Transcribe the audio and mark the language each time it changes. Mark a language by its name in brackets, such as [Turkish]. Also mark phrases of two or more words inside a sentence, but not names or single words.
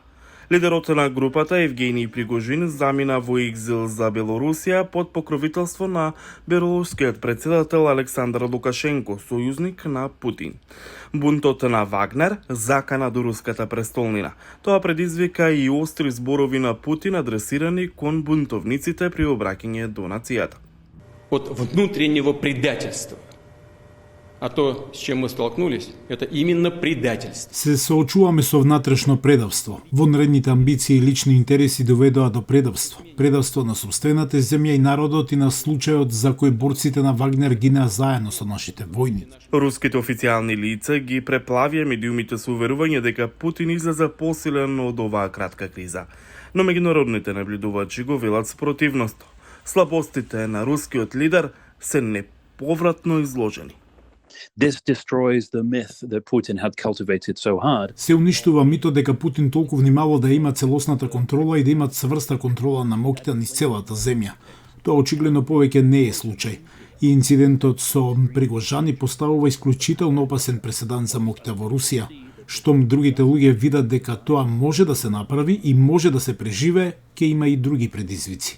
[Macedonian] Лидерот на групата Евгений Пригожин замина во екзил за Белорусија под покровителство на белорускиот председател Александар Лукашенко, сојузник на Путин. Бунтот на Вагнер закана до руската престолнина. Тоа предизвика и остри зборови на Путин адресирани кон бунтовниците при обраќање до нацијата. [Russian] От внутреннего предательства. А то, с чем мы столкнулись, это именно предательство. [Macedonian] Се соочуваме со внатрешно предавство. Вонредните амбиции и лични интереси доведоа до предавство. Предавство на собствената земја и народот и на случајот за кој борците на Вагнер гинеа заедно со нашите војници. Руските официјални лица ги преплавија медиумите со уверување дека Путин излезе посилен од оваа кратка криза. Но меѓународните наблюдувачи го велат спротивност. Слабостите на рускиот лидер се неповратно изложени. [English] This destroys the myth that Putin had cultivated so hard. [Macedonian] Се уништува митот дека Путин толку внимавал да има целосната контрола и да има цврста контрола на моќта низ целата земја. Тоа очигледно повеќе не е случај. И инцидентот со Пригожани поставува исклучително опасен преседан за моќта во Русија. Штом другите луѓе видат дека тоа може да се направи и може да се преживее, ќе има и други предизвици.